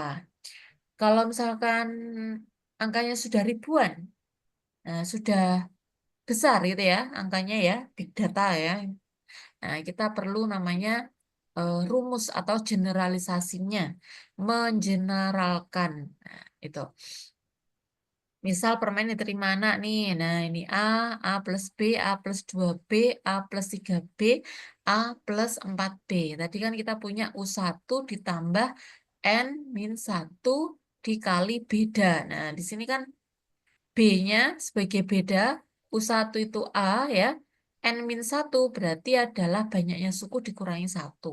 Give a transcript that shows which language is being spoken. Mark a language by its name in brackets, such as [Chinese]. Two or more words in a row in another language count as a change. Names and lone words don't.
[Indonesian] Kalau misalkan angkanya sudah ribuan, nah sudah besar gitu ya angkanya ya, [English] big data [Indonesian] ya. Nah, kita perlu namanya rumus atau generalisasinya, mengeneralkan. Nah, itu. Misal permen diterima anak nih, nah ini A plus B, A plus 2B, A plus 3B, A plus 4B. Tadi kan kita punya U1 ditambah N min 1 dikali beda. Nah, di sini kan B-nya sebagai beda, U1 itu A ya, N-1 berarti adalah banyaknya suku dikurangi 1.